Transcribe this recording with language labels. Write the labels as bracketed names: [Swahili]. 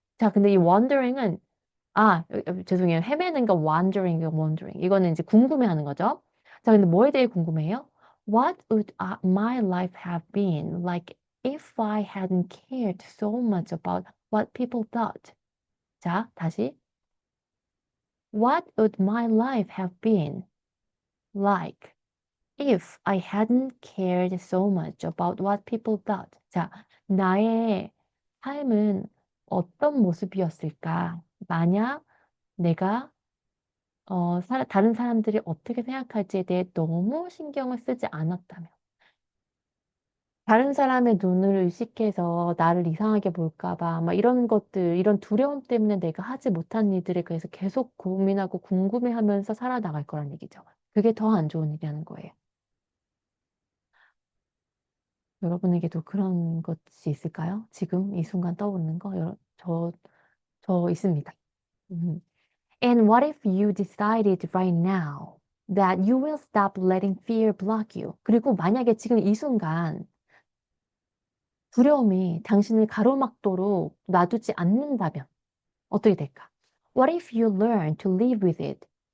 [Korean] 자, 근데 이 wondering은 죄송해요. 헤매는 거 wondering. 이거는 이제 궁금해하는 거죠. 자, 근데 뭐에 대해 궁금해요? [English] What would my life have been like if I hadn't cared so much about what people thought? [Korean] 자, 다시. [English] What would my life have been like if I hadn't cared so much about what people thought? [Korean] 자, 나의 삶은 어떤 모습이었을까? 만약 내가 다른 사람들이 어떻게 생각할지에 대해 너무 신경을 쓰지 않았다면. 다른 사람의 눈을 의식해서 나를 이상하게 볼까 봐, 막 이런 것들, 이런 두려움 때문에 내가 하지 못한 일들에 대해서 계속 고민하고 궁금해하면서 살아나갈 거란 얘기죠. 그게 더 안 좋은 일이라는 거예요. 여러분에게도 그런 것이 있을까요? 지금 이 순간 떠오르는 거? 저 있습니다. 음. [English] And what if you decided right now that you will stop letting fear block you? [Korean] 그리고 만약에 지금 이 순간 두려움이 당신을 가로막도록 놔두지 않는다면 어떻게 될까? [English] What if you learn to live with it?